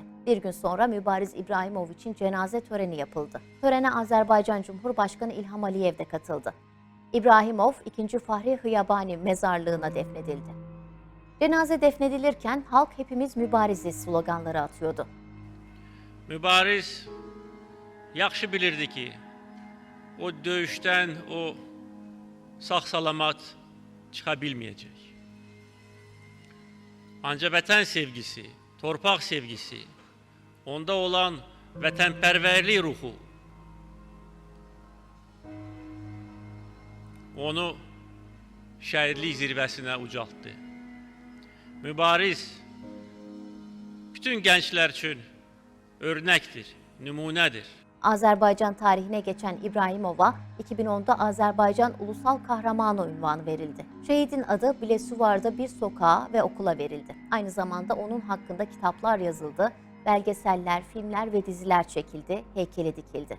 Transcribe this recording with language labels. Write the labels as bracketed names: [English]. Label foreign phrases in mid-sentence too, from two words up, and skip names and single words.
[Turkish] Bir gün sonra Mübariz İbrahimov için cenaze töreni yapıldı. Törene Azerbaycan Cumhurbaşkanı İlham Aliyev de katıldı. İbrahimov 2. Fahri Hıyabani mezarlığına defnedildi. Cenaze defnedilirken halk hepimiz mübariziz sloganları atıyordu. [Azerbaijani] Mübariz yaxşı bilirdi ki, o döyüşdən o sağ-salamat çıxa bilməyəcək. Ancaq vətən sevgisi, torpaq sevgisi, onda olan vətənpərvərlik ruhu onu şəhidlik zirvəsinə ucaltdı. Mübariz bütün gənclər üçün örnəkdir, nümunədir. [Turkish] Azerbaycan tarihine geçen İbrahimov'a 2010'da Azerbaycan Ulusal Kahramanı unvanı verildi. Şehidin adı Bilesuvar'da bir sokağa ve okula verildi. Aynı zamanda onun hakkında kitaplar yazıldı, belgeseller, filmler ve diziler çekildi, heykeli dikildi.